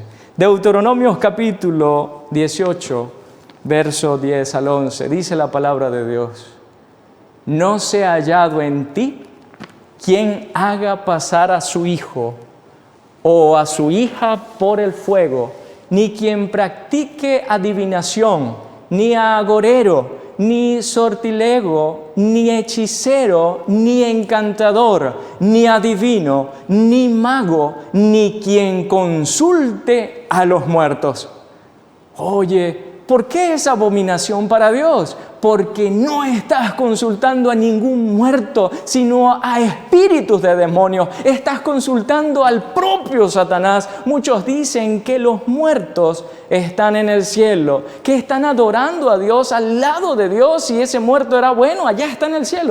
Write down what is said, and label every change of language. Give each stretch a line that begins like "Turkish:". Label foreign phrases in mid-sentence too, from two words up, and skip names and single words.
Spanish: Deuteronomios, capítulo 18, verso 10 al 11. Dice la palabra de Dios: no se ha hallado en ti quien haga pasar a su hijo o a su hija por el fuego, ni quien practique adivinación, ni agorero, ni sortilego, ni hechicero, ni encantador, ni adivino, ni mago, ni quien consulte a los muertos. Oye, ¿por qué es abominación para Dios? Porque no estás consultando a ningún muerto, sino a espíritus de demonios. Estás consultando al propio Satanás. Muchos dicen que los muertos están en el cielo, que están adorando a Dios al lado de Dios, y ese muerto era bueno, allá está en el cielo.